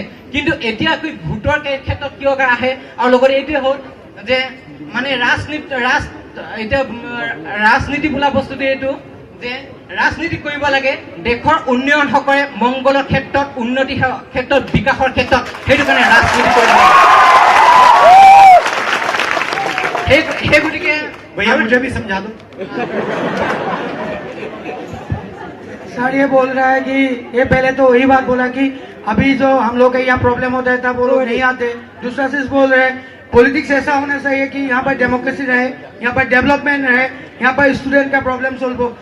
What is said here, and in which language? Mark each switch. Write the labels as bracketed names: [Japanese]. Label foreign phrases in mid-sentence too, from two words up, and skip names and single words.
[Assamese] কিন্তু এতিয়া ভোটৰ ক্ষেত্ৰত কিয় আহে, আৰু লগতে এইটোৱে হ'ল যে মানে ৰাজনীতি বোলা বস্তুটো এইটো যে ৰাজনীতি কৰিব লাগে দেশৰ উন্নয়ন সকলে মংগলৰ ক্ষেত্ৰত, উন্নতি ক্ষেত্ৰত, বিকাশৰ ক্ষেত্ৰত, সেইটো কাৰণে ৰাজনীতি কৰিব লাগে। সেই গতিকে [Hindi] भैया मुझे भी समझा दो। सर ये बोल रहा है कि ये पहले तो वही बात बोला कि अभी जो हम लोग के यहाँ प्रॉब्लम होता है तब वो लोग नहीं आते। दूसरा चीज बोल रहे हैं पॉलिटिक्स ऐसा होना चाहिए कि यहाँ पर डेमोक्रेसी रहे, यहाँ पर डेवलपमेंट रहे, यहाँ पर स्टूडेंट का प्रॉब्लम सोल्व हो।